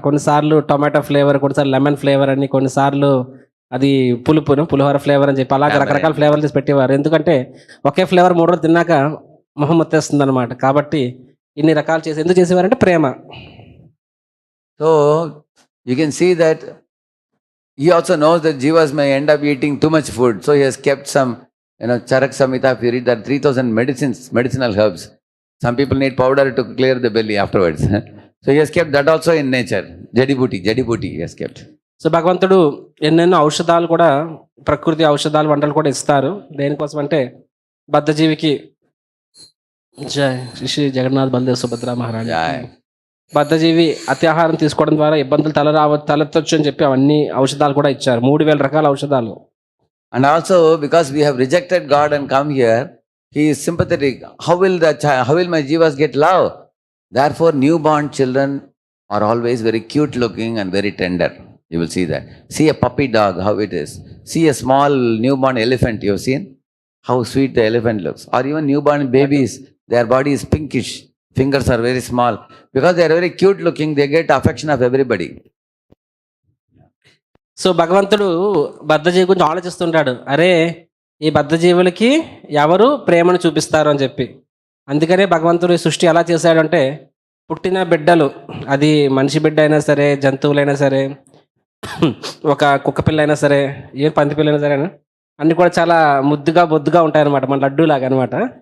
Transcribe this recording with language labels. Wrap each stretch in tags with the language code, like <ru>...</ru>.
<te>కొన్నిసార్లు tomato flavour, కొన్నిసార్లు lemon flavour అని, కొన్నిసార్లు అది పులిహోర ఫ్లేవర్ అని చెప్పి అలాగే రకరకాల ఫ్లేవర్లు తీసి పెట్టేవారు. ఎందుకంటే ఒకే ఫ్లేవర్ 3 రోజులు తిన్నాక మొహం వచ్చేస్తుంది అనమాట. కాబట్టి ఇన్ని రకాలు చేసి ఎందుకు చేసేవారంటే ప్రేమ.</te> <en>So you can see that he also knows that jivas may end up eating too much food. So he has kept some, Charak Samhita, if you read that 3000 medicinal herbs. Some people need powder to clear the belly afterwards. So he has kept that also in nature. Jadi booty he has kept.</en> <te>So భగవంతుడు ఎన్నెన్నో ఔషధాలు కూడా, ప్రకృతి ఔషధాలు, వంటలు కూడా ఇస్తారు. దేనికోసం అంటే బద్ధజీవికి జై శ్రీ జగన్నాథ్ బలదేవ్ సుభద్ర మహారాజ్. Jai. బద్ధజీవి అత్యాహారం తీసుకోవడం ద్వారా ఇబ్బందులు తలెత్తొచ్చు అని చెప్పి అవన్నీ ఔషధాలు కూడా ఇచ్చారు. 3000 రకాల ఔషధాలు.</te> <en>And also because we have rejected God and come here, he is sympathetic. How will my jivas get love? Therefore newborn children are always very cute looking and very tender. You will see that. See a puppy dog, how it is. See a small newborn elephant, you have seen how sweet the elephant looks. Or even newborn babies, their body is pinkish, fingers are very small. Because they are very cute looking, they get affection of everybody.</en> <te>So భగవంతుడు బద్ధజీవి గురించి ఆలోచిస్తుంటాడు. అరే, ఈ బద్ధజీవులకి ఎవరు ప్రేమను చూపిస్తారు అని చెప్పి. అందుకనే భగవంతుడు ఈ సృష్టి ఎలా చేశాడంటే, పుట్టిన బిడ్డలు, అది మనిషి బిడ్డ అయినా సరే, జంతువులైనా సరే, ఒక కుక్క పిల్ల అయినా సరే, ఏ పంది పిల్ల అయినా సరే, అన్నీ కూడా చాలా ముద్దుగా బొద్దుగా ఉంటాయన్నమాట, మన లడ్డు లాగా అనమాట.</te>